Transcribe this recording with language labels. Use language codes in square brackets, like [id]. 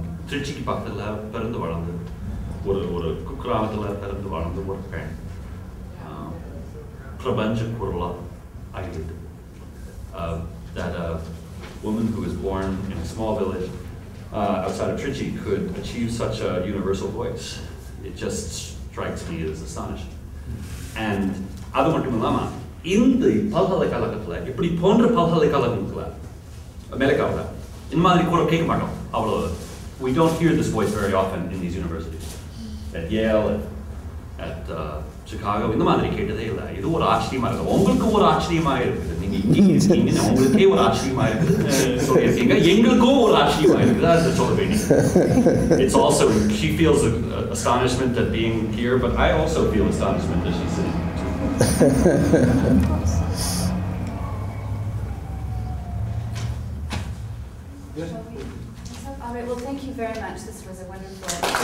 [ta] திருச்சிக்கு பக்கத்தில் பிறந்து வளர்ந்து ஒரு குக்கிராமத்தில் பிறந்து வளர்ந்து ஒரு பெண் பிரபஞ்ச குரலா ஆகிவிட்டு. [en] That a woman who was born in a small village outside of Trichy could achieve such a universal voice. It just strikes me as astonishing. [ta] And அது மட்டும் இல்லாமல் இந்த பல்கலைக்கழகத்தில் இப்படி போன்ற பல்கலைக்கழகத்தில் அமெரிக்காவில் இந்த மாதிரி கூட கேட்க மாட்டோம். அவ்வளோ [en] we don't hear this voice very often in these universities. [ta] At Yale, at Chicago, இந்த மாதிரி கேட்டதே இல்லை. இது ஒரு ஆச்சரியமா இருக்குது. உங்களுக்கு ஒரு ஆச்சரியமா இருக்குது. நீங்க இங்கே இருக்கீங்க, உங்களுக்கே ஒரு ஆச்சரியமா இருக்குது சொல்லியிருக்கீங்க. எங்களுக்கும் ஒரு ஆச்சரியமா இருக்குது. அதை சொல்ல வேண்டியது. [en] It's also, she feels astonishment at being here, but I also feel astonishment that she's sitting here too. All right, well, thank you very much. This was a wonderful